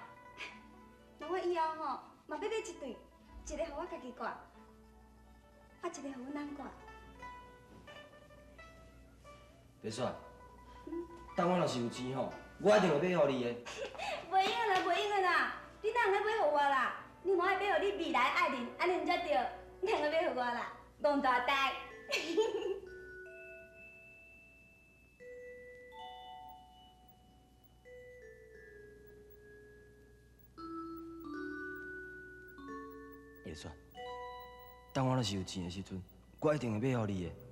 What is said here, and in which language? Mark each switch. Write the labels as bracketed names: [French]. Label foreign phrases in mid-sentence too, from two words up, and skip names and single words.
[Min Nan Chinese] 那我以后吼，嘛要买一对，一个互我家己挂，啊，一个互阮翁挂。别帅。等我若是有钱吼，我一定会买互你的。袂用啦，袂用啦，你哪能买互我啦？你莫爱买互你未来爱人，安尼才对。哪能买互我啦？戆大呆。会算。等我若是有钱的时阵，我一定会买互你的。